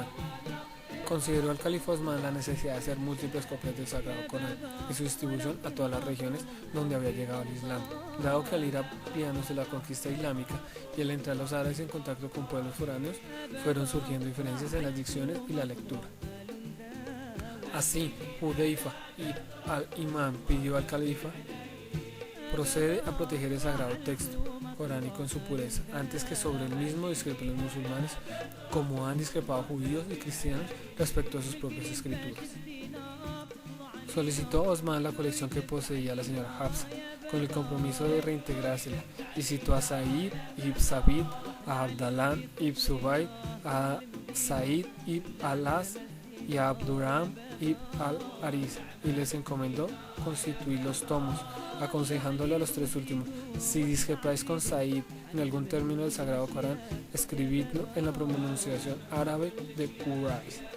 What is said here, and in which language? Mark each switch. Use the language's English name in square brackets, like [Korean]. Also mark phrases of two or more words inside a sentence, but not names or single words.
[Spanish] Consideró el califa Osman la necesidad de hacer múltiples copias del Sagrado Corán y su distribución a todas las regiones donde había llegado el Islam, dado que al ir ampliándose la conquista islámica y al entrar los árabes en contacto con pueblos foráneos, fueron surgiendo diferencias en las dicciones y la lectura. Así, Hudayfa ibn al-Imam pidió al califa: procede a proteger el sagrado texto coránico en su pureza, antes que sobre el mismo discrepen los musulmanes, como han discrepado judíos y cristianos respecto a sus propias escrituras. Solicitó a Osman la colección que poseía la señora Hafsa, con el compromiso de reintegrársela, y citó a Said ibn Sabit, a Abdallah ibn Zubayr, a Said ibn al-As y a Abdurrahman ibn al-Haris, y les encomendó constituir los tomos, aconsejándole a los tres últimos: si discrepáis con Said en algún término del Sagrado Corán, escribidlo en la pronunciación árabe de Quraysh,